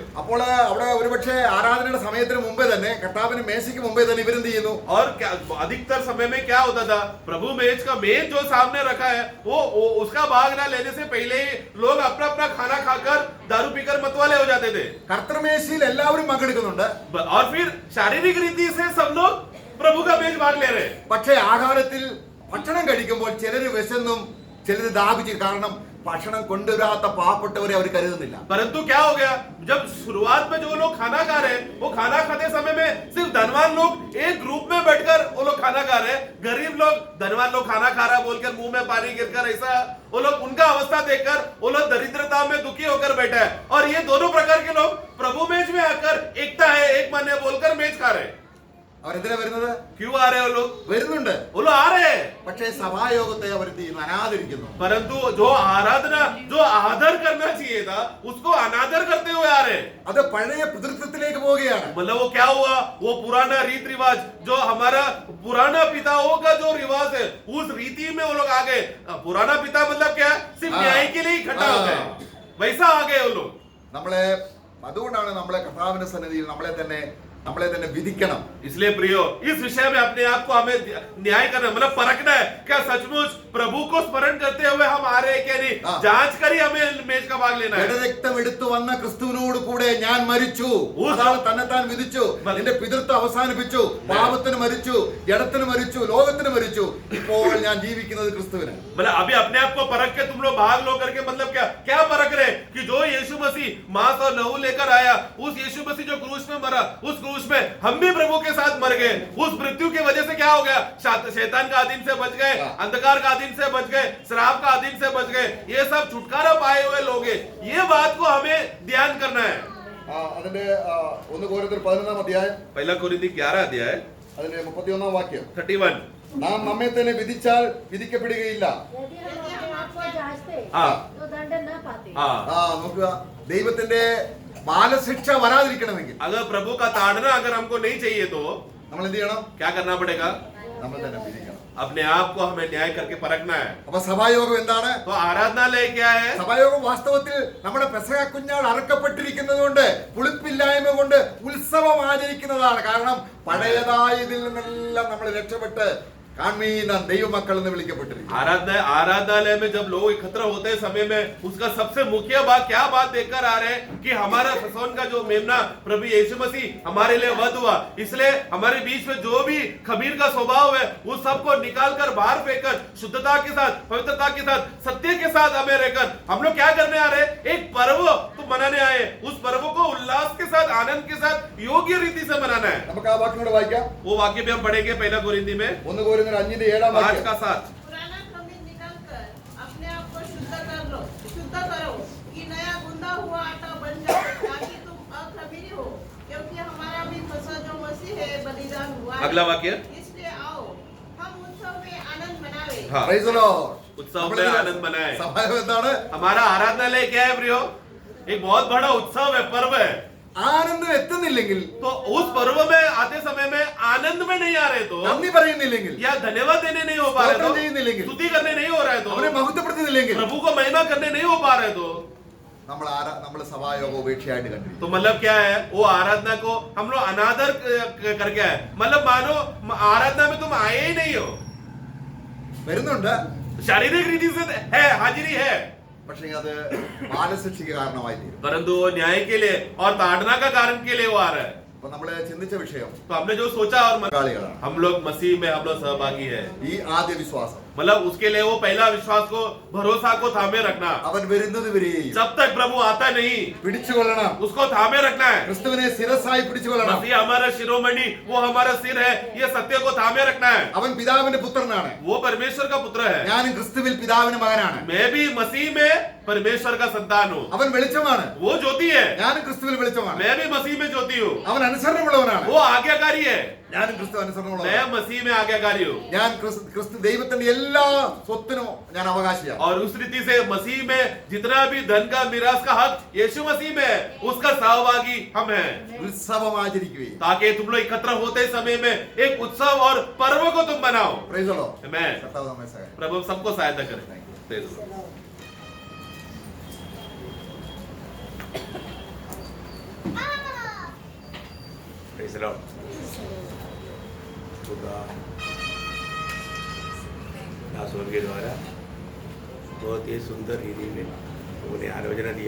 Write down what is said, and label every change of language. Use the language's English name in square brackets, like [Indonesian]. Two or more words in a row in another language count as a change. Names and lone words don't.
[Malayalam] അപ്പോൾ അവിടെ ഒരുപക്ഷെ ആരാധനയുടെ സമയത്തിന് മുമ്പേ തന്നെ കർത്താവിന് മേശയ്ക്ക് മുമ്പേ തന്നെ ഇവരെന്ത് ചെയ്യുന്നു? [Hindi] और क्या अधिकतर समय में क्या होता था, प्रभु मेज का मेज जो सामने रखा है वो उसका भाग ना लेने से पहले ही लोग अपना अपना खाना खाकर दारू पीकर मतवाले हो जाते थे. [Malayalam] കർത്തൃമേശയിൽ എല്ലാവരും പങ്കെടുക്കുന്നുണ്ട്. [Hindi] और फिर शारीरिक रीति से सब लोग प्रभु का मेज भाग ले रहे हैं. [Malayalam] പക്ഷേ ആഹാരത്തിൽ ഭക്ഷണം കഴിക്കുമ്പോൾ ചിലര് വിശന്നും ചിലര് ദാഹിച്ചു. കാരണം ഭക്ഷണം കൊണ്ടുവരാത്ത പാവപ്പെട്ടവരെ അവർ കരുതുന്നില്ല. [Hindi] परंतु क्या हो गया, जब शुरुआत में जो लोग खाना खा रहे हैं, वो खाना खाते समय में सिर्फ धनवान लोग एक ग्रुप में बैठकर वो लोग खाना खा रहे हैं, गरीब लोग धनवान लोग खाना खा रहा है बोलकर मुंह में पानी गिरकर ऐसा वो लोग उनका अवस्था देखकर वो लोग दरिद्रता में दुखी होकर बैठे हैं, और ये दोनों प्रकार के लोग प्रभु मेज में आकर एकता है एक मन है बोलकर मेज खा रहे हैं। [Malayalam] അവരെന്തിനാ വരുന്നത്? [Hindi] क्यों आ रहे हैं वो लोग? [Malayalam] വരുന്നുണ്ട്, [Hindi] वो लोग आ रहे हैं, [Malayalam] പക്ഷേ സഭായോഗത്തെ അവർ അനാദരിക്കുന്നു. [Hindi] परंतु जो आराधना जो आदर करना चाहिए था उसको अनादर करते हुए आ रहे हैं। [Malayalam] അത് പഴയ പിതൃത്വത്തിലേക്ക് പോവുകയാണ്. [Hindi] मतलब वो क्या हुआ, वो पुराना रीत रिवाज जो हमारा पुराना पिताओं का जो रिवाज है उस रीति में वो लोग आ गए। पुराना पिता मतलब क्या, सिर्फ न्याय के लिए इकट्ठा हो गए, वैसा आ गए वो लोग। [Malayalam] നമ്മളെ അതുകൊണ്ടാണ് നമ്മളെ കർത്താവിന്റെ സന്നിധിയിൽ നമ്മളെ തന്നെ വിധിക്കണം. [Hindi] इसलिए प्रियो, इस विषय में अपने आप को हमें न्याय करना, मतलब परखना है, क्या सचमुच प्रभु को स्मरण करते हुए हम आ रहे हैं क्या नहीं, जांच कर ही हमें मेज का भाग लेना है। [Malayalam] ജഡരക്തം എടുത്തു വന്ന ക്രിസ്തുവിനോട് കൂടെ ഞാൻ മരിച്ചു, അതാണ് തന്നെത്താൻ വിധിച്ചു, എന്റെ പിതൃത്വം അവസാനിപ്പിച്ചു, പാപത്തിന് മരിച്ചു, ജഡത്തിന് മരിച്ചു, ലോകത്തിന് മരിച്ചു, ഇപ്പോൾ ഞാൻ ജീവിക്കുന്നത് ക്രിസ്തുവിന്. [Hindi] मतलब अभी अपने आप को परख के तुम लोग भाग लो करके मतलब क्या परख रहे कि जो यीशु मसीह मांस और लहू लेकर आया, उस यीशु मसीह जो क्रूस में मरा, उस क्रूस में हम भी प्रभु के साथ मर गए, उस मृत्यु की वजह से क्या हो गया, शैतान का अधीन से बच गए, अंधकार का अधीन से बच गए, श्राप का अधीन से बच गए, ये सब छुटकारा पाए हुए लोग हैं। ये बात को हमें ध्यान करना है। [Malayalam] അതിന്റെ 1 കൊരിന്ത്യർ 11 അധ്യായം [Hindi] पहला कोरिन्थी 11 अध्याय [Malayalam] അതിന്റെ 31 വാക്യം. 31 നാം നമ്മെ തന്നെ വിധിച്ചാൽ വിധിക്കപ്പെടുകയില്ല. [Hindi] यदि हम अपने आप को जांचते हाँ। तो दंड न पाते। [Malayalam] നോക്കുക, ദൈവത്തിന്റെ ബാലശിക്ഷ വരാതിരിക്കണമെങ്കിൽ [Hindi] अगर प्रभु का ताड़ना अगर हमको नहीं चाहिए तो [Malayalam] നമ്മൾ എന്ത് ചെയ്യണം? [Hindi] क्या करना पड़ेगा, [Malayalam] നമ്മൾ തന്നെ വിധിക്കണം. [Hindi] अपने आप को हमें न्याय करके परखना है। [Malayalam] അപ്പൊ സഭായോഗം എന്താണ്? [Hindi] तो आराधनालय क्या है? [Malayalam] സഭായോഗം വാസ്തവത്തിൽ നമ്മുടെ പെസഹ കുഞ്ഞാട് അറക്കപ്പെട്ടിരിക്കുന്നത് കൊണ്ട്, പുളിപ്പില്ലായ്മ കൊണ്ട് ഉത്സവം ആചരിക്കുന്നതാണ്. കാരണം പഴയതായതിൽ നിന്നെല്ലാം നമ്മൾ രക്ഷപ്പെട്ട് कानमीन ദൈവമക്കൾ എന്ന് വിളിക്കപ്പെട്ടിരിക്കുന്നു. [Hindi] आराधनालय में जब लोग एकत्र होते समय में उसका सबसे मुख्य बात क्या बात देखकर आ रहे हैं कि हमारा फसोन का जो मेमना प्रभु यीशु मसीह हमारे लिए वध हुआ, इसलिए हमारे बीच में जो भी खमीर का स्वभाव है उस सबको निकाल कर बाहर फेंककर शुद्धता के साथ, पवित्रता के साथ, सत्य के साथ हमें रहकर हम लोग क्या करने आ रहे हैं, एक पर्व तो मनाने आए, उस पर्व को उल्लास के साथ, आनंद के साथ, योग्य रीति से मनाना है। [Malayalam] നമുക്ക് ആ വാക്യം കൂടെ വായിക്കാം. [Hindi] वो वाक्य भी हम पढ़ेंगे पहला कोरिन्थी में [Malayalam] 1 കൊരിന്ത്യർ 5:7 [Hindi] 5 का 7। पुराना खमीर निकालकर अपने आप को शुद्ध करो कि नया गूंदा हुआ आटा बन जाए, ताकि तुम अखमीरी हो, क्योंकि हमारा भी फसह जो मसीह है बलिदान हुआ है। अगला वाक्य, इसलिए आओ हम उत्सव में आनंद मनावे। हाँ। [English] Praise the Lord. [Hindi] उत्सव में आनंद मनाए। [Malayalam] സഭായോഗം എന്താണ്? [Hindi] हमारा आराधनालय क्या है प्रियो, एक बहुत बड़ा उत्सव है, पर्व है। [Malayalam] ആനന്ദം എത്തുന്നില്ലെങ്കിൽ, [Hindi] तो उस पर्व में आते समय में आनंद में नहीं आ रहे तो, [Malayalam] നന്ദി പറയുന്നില്ലെങ്കിൽ, [Hindi] या धन्यवाद देने नहीं हो पा रहे [Malayalam] स्तोत्रम ചെയ്യുന്നില്ലെങ്കിൽ, [Hindi] तो, स्तुति करने नहीं हो रहे तो, [Malayalam] അവനെ മഹത്വപ്പെടുത്തുന്നില്ലെങ്കിൽ, [Hindi] प्रभु को महिमा करने नहीं हो पा रहे तो [Malayalam] നമ്മൾ സഭായോഗ ഉപേക്ഷയായിട്ട് കണ്ടിരിക്കും. [Hindi] तो मतलब क्या है, वो आराधना को हम लोग अनादर करके आए, मतलब मानो आराधना में तुम आए ही नहीं हो, [Malayalam] വരുന്നുണ്ട്, [Hindi] शारीरिक रीति से है, हाजिरी है, [Malayalam] പക്ഷേ അത് ബാലശിക്ഷയ്ക്ക് കാരണമായി തീരും. [Hindi] परंतु वो न्याय के लिए और ताड़ना का कारण के लिए वो आ रहा है। [Malayalam] അപ്പൊ നമ്മള് ചിന്തിച്ച വിഷയം [Hindi] तो हमने जो सोचा और [Malayalam] പങ്കാളികളാണ്. [Hindi] हम लोग मसीह में हम लोग सहभागी है, [Malayalam] ഈ ആദ്യ വിശ്വാസം [Hindi] मतलब उसके लिए वो पहला विश्वास को, भरोसा को थामे रखना, [Malayalam] അവൻ വരുന്നത് വരെയും [Hindi] जब तक प्रभु आता नहीं [Malayalam] പിടിച്ചുകൊള്ളണം. [Hindi] उसको थामे रखना है। [Malayalam] ക്രിസ്തുവിനെ ശിരസായി പിടിച്ചുകൊള്ളണം. [Hindi] मसीह हमारा शिरोमणि, वो हमारा सिर है, ये सत्य को थामे रखना है। [Malayalam] അവൻ പിതാവിന്റെ പുത്രനാണ്. [Hindi] वो परमेश्वर का पुत्र है, [Malayalam] ഞാനും ക്രിസ്തുവിൽ പിതാവിന്റെ മകനാണ്. [Hindi] मैं भी मसीह में परमेश्वर का संतान हूँ। [Malayalam] അവൻ വെളിച്ചമാണ്. [Hindi] वो ज्योति है, [Malayalam] ഞാനും ക്രിസ്തുവിൽ വെളിച്ചമാണ്. [Hindi] मैं भी मसीह में ज्योति हूँ। [Malayalam] അവൻ അനുസരണമുള്ളവനാണ്. [Hindi] वो आज्ञाकारी है, [Malayalam] ഞാനും ക്രിസ്തു [Hindi] मैं [Malayalam] അനുസരണമുള്ളവനാണ്. [Hindi] मसीह में आज्ञाकारी हूँ। [Malayalam] ഞാൻ ക്രിസ്തു ദൈവത്തിന്റെ എല്ലാ സ്വത്തിനും ഞാൻ അവകാശിയാണ്. [Hindi] और उस रीति से मसीह में जितना भी धन का मिरास का हक यीशु मसीह में है, उसका सहभागी हम हैं, [Malayalam] ഉത്സവം ആചരിക്കുകയും. [Hindi] ताकि तुम लोग एकत्र होते समय में एक उत्सव और पर्व को तुम बनाओ। [English] Praise the Lord. [Hindi] मैं [Malayalam] കർത്താവ് നമ്മെ സഹായിക്കട്ടെ. [Hindi] प्रभु सबको सहायता करे। [English] Praise the Lord. Praise the Lord. [Hindi] दासों के द्वारा बहुत ही सुंदर रीति में उन्हें आलोचना दिया।